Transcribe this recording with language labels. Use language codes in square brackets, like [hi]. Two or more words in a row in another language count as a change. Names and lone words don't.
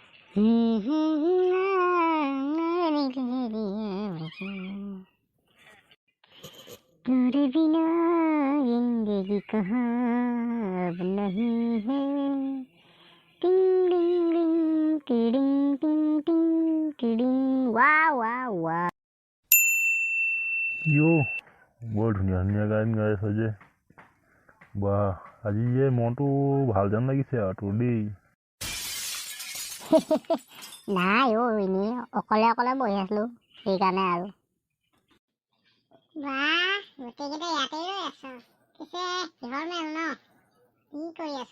[hi] तेरे बिना जिंदगी कहाँ अब नहीं है टिंग डिंग डिंग टिडिंग टिंग टिंग टिडिंग वाह वाह वाह [as] ইও বৰ ধুনীয়া ধুনীয়া গান গাই আছে যে বাহ আজি যে মনটো ভাল যেন লাগিছে আৰু তোৰ দেই নাই এনেই অকলে অকলে বহি আছিলো সেইকাৰণে আৰু বাহ গোটেইকেইটা ইয়াতেই ৰৈ আছ পিছে কিহৰ মেল ন কি কৰি আছ